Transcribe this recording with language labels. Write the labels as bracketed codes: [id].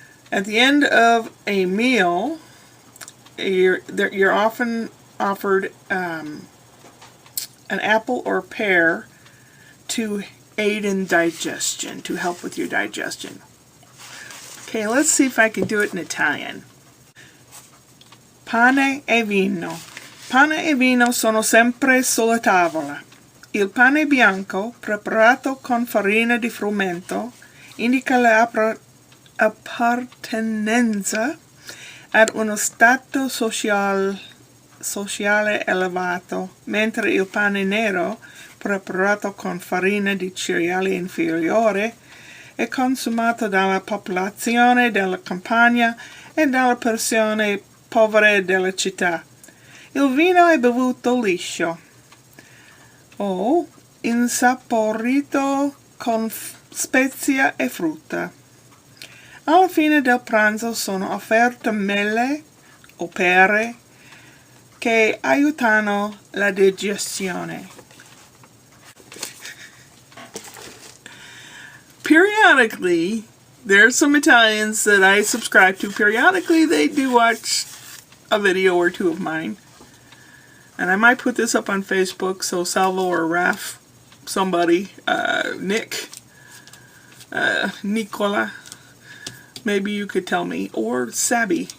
[en] At the end of a meal, you're often offered an apple or pear to aid in digestion, to help with your digestion. Okay, let's see if I can do it in Italian. [it] Pane e vino. Pane e vino sono sempre sulla tavola. Il pane bianco, preparato con farina di frumento, indica l'appartenenza ad uno stato sociale sociale elevato, mentre il pane nero, preparato con farina di cereali inferiore, è consumato dalla popolazione della campagna e dalle persone povere della città. Il vino è bevuto liscio o insaporito con spezia e frutta. Alla fine del pranzo sono offerte mele o pere che aiutano la digestione. [en] Periodically, there are some Italians that I subscribe to. Periodically, they do watch a video or two of mine. And I might put this up on Facebook, so Salvo or Raf, somebody, Nick, Nicola, maybe you could tell me. Or Sabby.